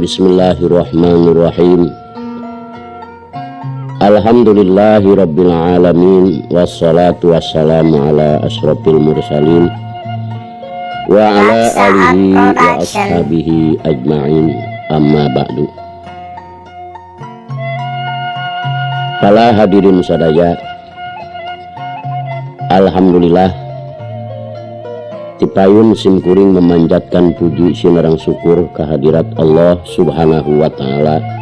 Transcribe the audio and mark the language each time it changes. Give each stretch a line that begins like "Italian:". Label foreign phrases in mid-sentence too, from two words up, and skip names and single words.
Arabic: بسم الله الرحمن الرحيم. الحمد لله رب العالمين والصلاة والسلام على أشرف المرسلين وعلى آله وأصحابه أجمعين، أما بعد.
Sundanese: Para hadirin sadaya, alhamdulillah tipayun simkuring
Indonesian: memanjatkan puji sinarang syukur kehadirat
Sundanese: Allah
Arabic: سبحانه وتعالى.